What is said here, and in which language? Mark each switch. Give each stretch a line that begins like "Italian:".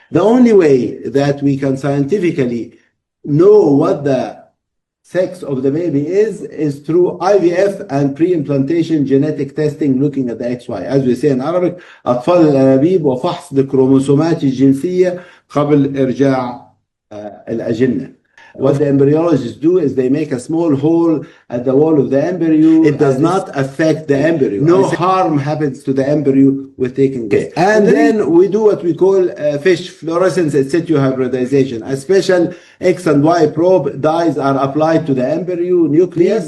English: The only way that we can scientifically know what the sex of the baby is through IVF and pre-implantation genetic testing looking at the XY. As we say in Arabic,
Arabic: أطفال الانابيب وفحص الكروموسومات الجنسية قبل إرجاع الأجنة.
English: What the embryologists do is they make a small hole at the wall of the embryo. It does not affect the embryo. No harm happens to the embryo with taking this. And then we do what we call fish fluorescence in situ hybridization. A special X and Y probe dyes are applied to the embryo nucleus.